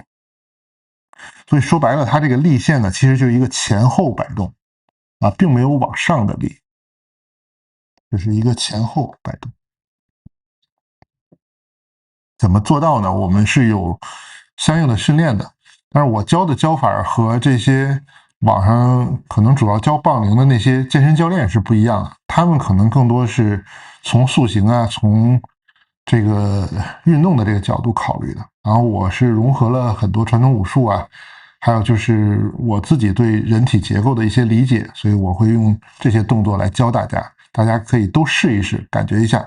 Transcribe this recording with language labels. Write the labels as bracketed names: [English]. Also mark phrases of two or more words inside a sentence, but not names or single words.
[Chinese] 所以說白了，它這個力線呢，其實就是一個前後擺動啊，並沒有往上的力，就是一個前後擺動。怎麼做到呢？我們是有相應的訓練的，但是我教的教法和這些網上可能主要教棒鈴的那些健身教練是不一樣的，他們可能更多是從塑形啊，從這個運動的這個角度考慮的。然後我是融合了很多傳統武術啊，還有就是我自己對人體結構的一些理解，所以我會用這些動作來教大家，大家可以都試一試，感覺一下。